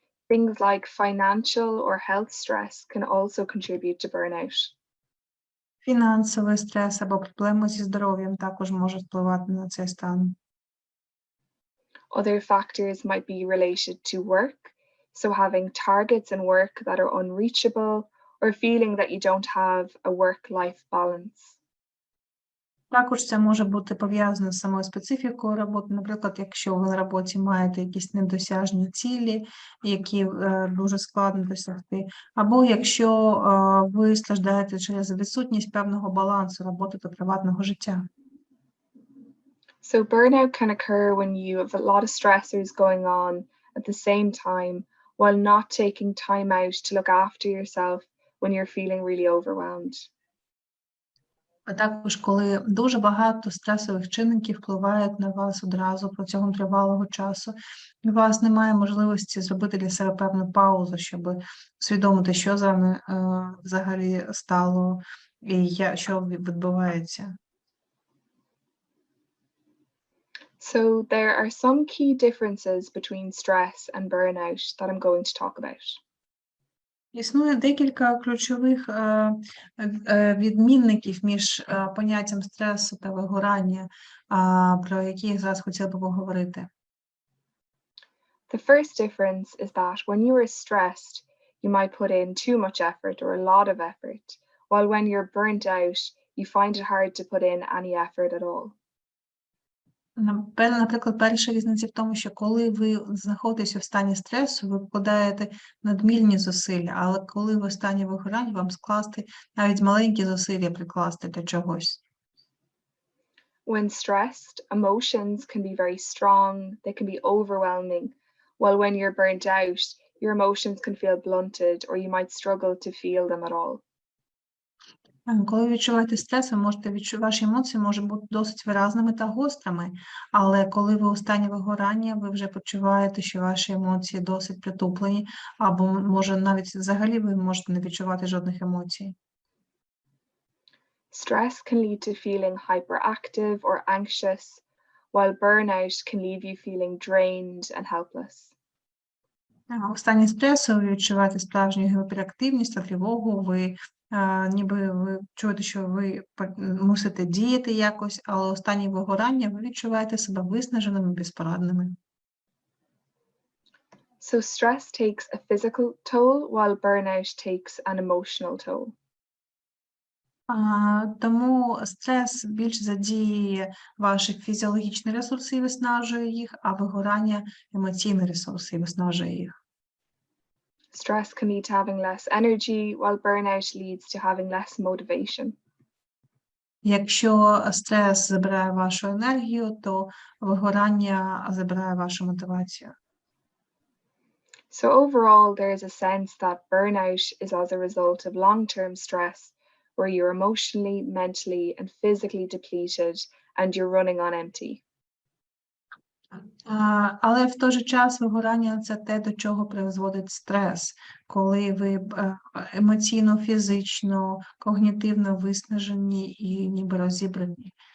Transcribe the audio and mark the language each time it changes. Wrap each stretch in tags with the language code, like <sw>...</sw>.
<en>Things like financial or health stress can also contribute to burnout.</en> <uk>Фінансовий стрес або проблеми зі здоров'ям також можуть впливати на цей стан.</uk> <en>Other factors might be related to work, so having targets in work that are unreachable or feeling that you don't have a work-life balance.</en> <uk>Також це може бути пов'язано з самою специфікою роботи. Наприклад, якщо ви на роботі маєте якісь недосяжні цілі, які дуже складно досягти, або якщо ви страждаєте через відсутність певного балансу роботи та приватного життя.</uk> <en>So burnout can occur when you have a lot of stressors going on at the same time while not taking time out to look after yourself when you're feeling really overwhelmed.</en> <uk>А також, коли дуже багато стресових чинників впливають на вас одразу протягом тривалого часу, і у вас немає можливості зробити для себе певну паузу, щоб усвідомити, що з вами взагалі стало і що відбувається.</uk> <en>So there are some key differences between stress and burnout that I'm going to talk about.</en> <uk>Існує декілька ключових відмінників між поняттям стресу та вигорання, про які я зараз хотіла би поговорити.</uk> <en>The first difference is that when you are stressed, you might put in too much effort or a lot of effort, while when you're burnt out, you find it hard to put in any effort at all.</en> <uk>Наприклад, перша різниця в тому, що коли ви знаходитеся в стані стресу, ви вкладаєте надмірні зусилля, але коли ви в стані вигорання, вам скласти навіть маленькі зусилля прикласти для чогось.</uk> <en>When stressed, emotions can be very strong, they can be overwhelming, while when you're burnt out, your emotions can feel blunted or you might struggle to feel them at all.</en> <uk>Коли ви відчуваєте стрес, ви можете ваші емоції можуть бути досить виразними та гострими, але коли ви у стані вигорання, ви вже почуваєте, що ваші емоції досить притуплені, або може навіть взагалі ви можете не відчувати жодних емоцій.</uk> <en>Stress can lead to feeling hyperactive or anxious, while burnout can leave you feeling drained and helpless.</en> <uk>У стані стресу ви відчуваєте справжню гіперактивність та тривогу, ніби ви чуєте, що ви мусите діяти якось, але у стані вигорання ви відчуваєте себе виснаженими, безпорадними.</uk> <en>So stress takes a physical toll, while burnout takes an emotional toll.</en> <uk>Тому стрес більш задіє ваші фізіологічні ресурси і виснажує їх, а вигорання емоційні ресурси і виснажує їх.</uk> <en>Stress can lead to having less energy, while burnout leads to having less motivation.</en> <uk>Якщо стрес забирає вашу енергію, то вигорання забирає вашу мотивацію.</uk> <en>So overall, there is a sense that burnout is as a result of long-term stress, where you're emotionally, mentally, and physically depleted, and you're running on empty.</en> <uk>Але в той же час вигорання – це те, до чого призводить стрес, коли ви емоційно, фізично, когнітивно виснажені і ніби розібрані.</uk>